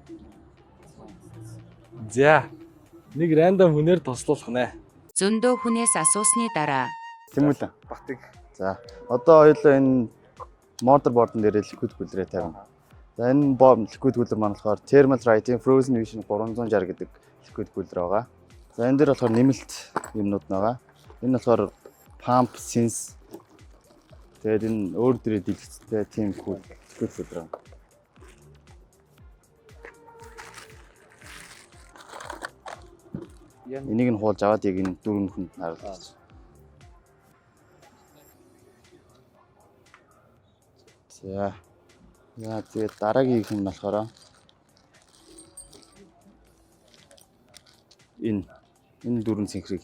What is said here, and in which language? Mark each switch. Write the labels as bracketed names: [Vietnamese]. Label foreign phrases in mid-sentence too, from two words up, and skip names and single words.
[Mongolian] За. Нэг рандом хүнээр туслуулах нэ. зөндөө хүнээс асуусны дараа Тийм үү? Батыг. За. Одоо хоёулаа энэ motherboard-ын дээр [English] liquid cooler- [Mongolian] ыг тавина. За энэ [English] liquid cooler [Mongolian] маань болохоор Thermalright-ийн Frozen Vision 360 гэдэг [English] liquid cooler [Mongolian] байгаа. За энэ дээр болохоор нэмэлт юмнууд байгаа. Энэ болохоор [English] pump sense. [Mongolian] Тэгээд энэ өөр дээрээ дэлгэцтэй [English] team liquid cooler. [Mongolian] Энийг нь хуулж аваад яг энэ дөрөв хүнд харуулж. За. Яа тэгээд дараагийнх нь болохоор энэ дөрөв цэнхрийг